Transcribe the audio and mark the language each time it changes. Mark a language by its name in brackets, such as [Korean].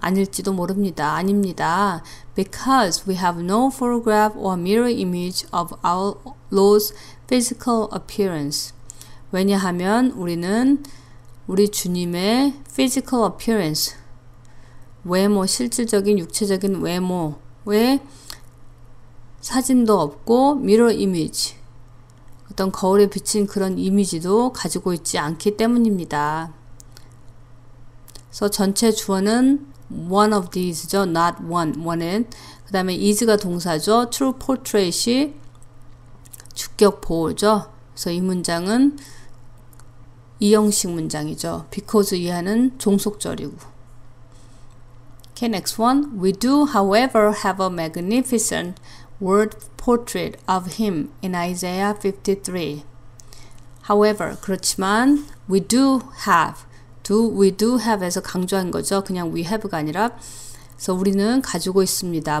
[Korean] 아닐지도 모릅니다. 아닙니다. [English] Because we have no photograph or mirror image of our Lord's physical appearance. [Korean] 왜냐하면 우리는 우리 주님의 [English] physical appearance, [Korean] 외모, 실질적인 육체적인 외모의 사진도 없고 [English] mirror image, [Korean] 어떤 거울에 비친 그런 이미지도 가지고 있지 않기 때문입니다. 그래서 전체 주어는 one of these죠. not one은. 그 다음에 is가 동사죠. true portrait이 주격 보호죠. 그래서 이 문장은 이형식 문장이죠. because 이하는 종속절이고. [English] Okay, next one. We do, however, have a magnificent word portrait of him in Isaiah 53. [Korean] However, 그렇지만 [English] we do have, we do have [Korean] 에서 강조한 거죠. 그냥 [English] we have [Korean] 가 아니라. 그래서 우리는 가지고 있습니다.